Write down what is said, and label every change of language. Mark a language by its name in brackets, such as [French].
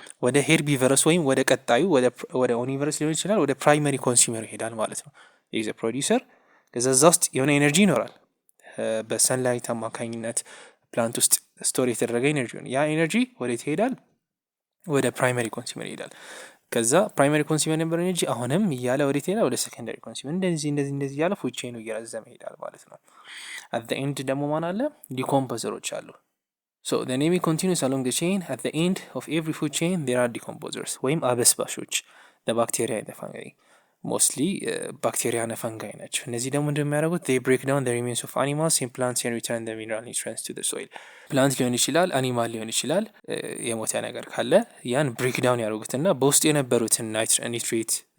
[Amharic] ወደ ሄርቢቨረስ ወይም ወደ ቀጣዩ ወደ ኦኒቨረስ ሊሆን ይችላል፣ ወደ ፕራይመሪ ኮንሱመር ይሄዳል ማለት ነው። [English] there is a producer [Amharic] ከዛ ውስጥ የሆነ ኤነርጂ ይኖራል። በሰንላይት አማካኝነት ፕላንት ውስጥ ስቶር የተደረገ ኤነርጂ ነው። ያ ኤነርጂ ወዴት ይሄዳል? ወደ ፕራይመሪ ኮንሱመር ይሄዳል። ከዛ ፕራይመሪ ኮንሱመር ነበር ኤነርጂ አሁንም እያለ ወዴት ይሄዳል? ወደ ሴኮንዳሪ ኮንሱመር። እንደዚህ እያለ ፉድ ቼኑ እየረዘመ ይሄዳል ማለት ነው። at the end ደግሞ ማን አለ? [English] ዲኮምፖዘሮች አሉ። so the name continues along the chain. At the end of every food chain there are decomposers [Amharic] ወይም አበስባሾች the bacteria and the fungi ሞስትሊ ባክቴሪያ እና ፈንጋይ ናቸው። እነዚህ ደግሞ እንደሚያደርጉት [English] they break down the remains of animals in plants and return the mineral nutrients to the soil። [Amharic] ፕላንት ሊሆን ይችላል፣ አኒማል ሊሆን ይችላል። የሞተ ነገር ካለ ያን ብሬክ ዳውን ያደርጉትና በውስጡ የነበሩትን ኒትሬት፣